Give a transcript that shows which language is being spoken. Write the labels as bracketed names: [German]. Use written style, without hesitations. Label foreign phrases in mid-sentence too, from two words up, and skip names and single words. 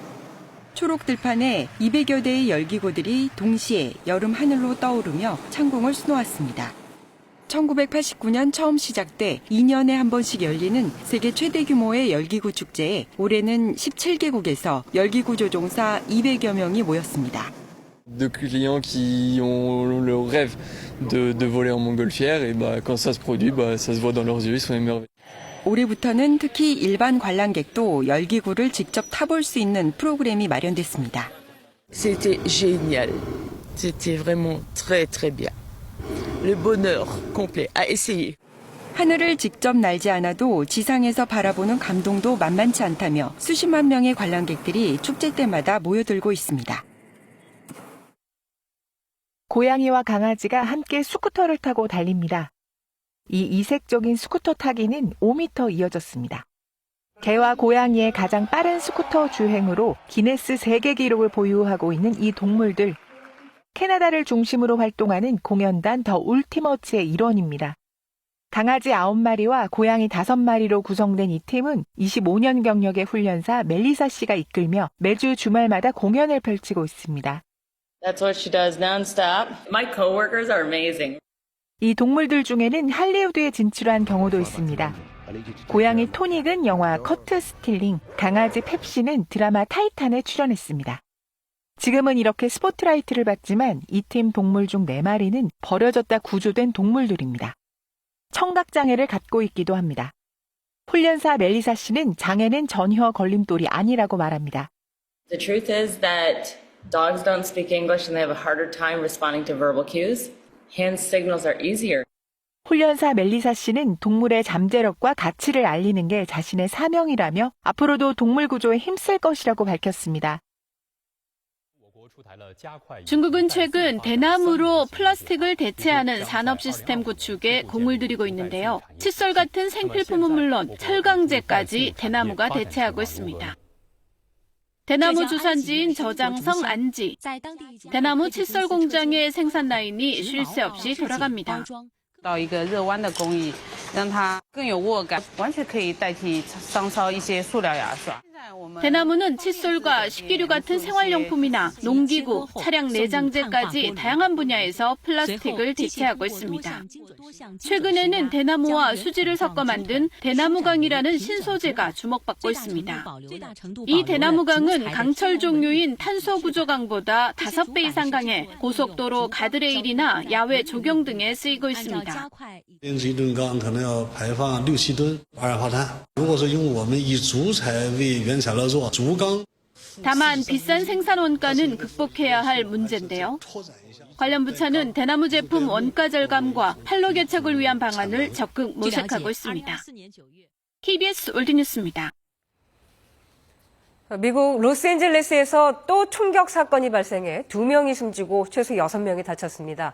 [Korean] 초록 들판에 200여 대의 열기구들이 동시에 여름 하늘로 떠오르며 창공을 수놓았습니다. 1989년 처음 시작돼 2년에 한 번씩 열리는 세계 최대 규모의 열기구 축제에 올해는 17개국에서 열기구 조종사 200여 명이 모였습니다. [French] De clients qui ont le rêve de voler en montgolfière et quand ça se produit, ça se voit dans leurs yeux, ils sont émerveillés. [Korean] 올해부터는 특히 일반 관람객도 열기구를 직접 타볼 수 있는 프로그램이 마련됐습니다. [French] C'était génial. C'était vraiment très très bien. Le bonheur complet à essayer. [Korean] 하늘을 직접 날지 않아도 지상에서 바라보는 감동도 만만치 않다며 수십만 명의 관람객들이 축제 때마다 모여들고 있습니다. 고양이와 강아지가 함께 스쿠터를 타고 달립니다. 이 이색적인 스쿠터 타기는 5m 이어졌습니다. 개와 고양이의 가장 빠른 스쿠터 주행으로 기네스 세계 기록을 보유하고 있는 이 동물들. 캐나다를 중심으로 활동하는 공연단 더 울티머츠의 일원입니다. 강아지 9마리와 고양이 5마리로 구성된 이 팀은 25년 경력의 훈련사 멜리사 씨가 이끌며 매주 주말마다 공연을 펼치고 있습니다. [English] That's what she does nonstop. My coworkers are amazing. [Korean] 이 동물들 중에는 할리우드에 진출한 경우도 있습니다. 고양이 토닉은 영화 커트 스틸링, 강아지 펩시는 드라마 타이탄에 출연했습니다. 지금은 이렇게 스포트라이트를 받지만 이 팀 동물 중 4마리는 버려졌다 구조된 동물들입니다. 청각장애를 갖고 있기도 합니다. 훈련사 멜리사 씨는 장애는 전혀 걸림돌이 아니라고 말합니다. [English] The truth is that dogs don't speak English and they have a harder time responding to verbal cues. Hand signals are easier. [Korean] 훈련사 멜리사 씨는 동물의 잠재력과 가치를 알리는 게 자신의 사명이라며 앞으로도 동물 구조에 힘쓸 것이라고 밝혔습니다. 중국은 최근 대나무로 플라스틱을 대체하는 산업 시스템 구축에 공을 들이고 있는데요. 칫솔 같은 생필품은 물론 철강제까지 대나무가 대체하고 있습니다. 대나무 주산지인 저장성 안지. 대나무 칫솔 공장의 생산 라인이 쉴 새 없이 돌아갑니다. [Chinese] 到一个热弯的工艺，让它更有握感，完全可以代替商超一些塑料牙刷。 [Korean] 대나무는 칫솔과 식기류 같은 생활용품이나 농기구, 차량 내장재까지 다양한 분야에서 플라스틱을 대체하고 있습니다. 최근에는 대나무와 수지를 섞어 만든 대나무강이라는 신소재가 주목받고 있습니다. 이 대나무강은 강철 종류인 탄소 구조강보다 5배 이상 강해 고속도로 가드레일이나 야외 조경 등에 쓰이고 있습니다. [Chinese] 1 吨钢可能要排放6、7吨二氧化碳。如果说用我们以竹材为原材料做竹钢， [Korean] 다만 비싼 생산 원가는 극복해야 할 문제인데요. 관련 부처는 대나무 제품 원가 절감과 판로 개척을 위한 방안을 적극 모색하고 있습니다. KBS 월드뉴스입니다. 미국 로스앤젤레스에서 또 총격 사건이 발생해 2명이 숨지고 최소 6명이 다쳤습니다.